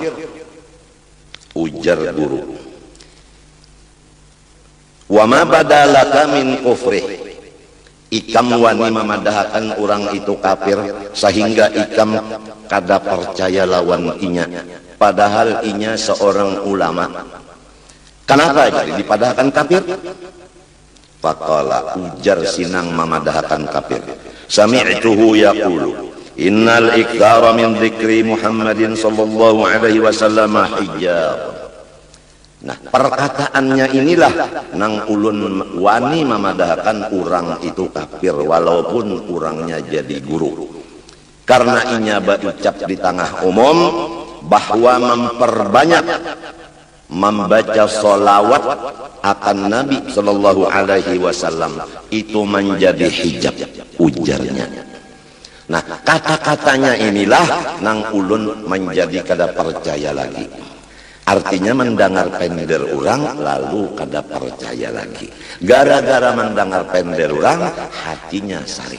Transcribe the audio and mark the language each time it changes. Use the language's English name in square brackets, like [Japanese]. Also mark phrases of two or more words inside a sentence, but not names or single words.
[Banjar] Ujar guru, [Arabic] وما بدلك من كفره, [Banjar] ikam wani memadahakan orang itu kafir sehingga ikam kada percaya lawan inya, padahal inya seorang ulama. Kenapa jadi dipadahkan kafir? Faqala, ujar sinang memadahakan kafir, [Arabic] سمعته يقول إن الإكثار من ذكر محمد صلى الله عليه وسلم حجاب. [Banjar] Nah, perkataannya inilah nang ulun wani memadahkan orang itu kafir walaupun orangnya jadi guru. Karena inya berucap di tengah umum bahwa memperbanyak membaca solawat akan Nabi [Arabic] صلى الله عليه وسلم [Banjar] itu menjadi hijab, ujarnya. Nah, kata-katanya inilah nang ulun menjadi kada percaya lagi. Artinya mendengar pender orang lalu kada percaya lagi. Gara-gara mendengar pender orang hatinya sarik.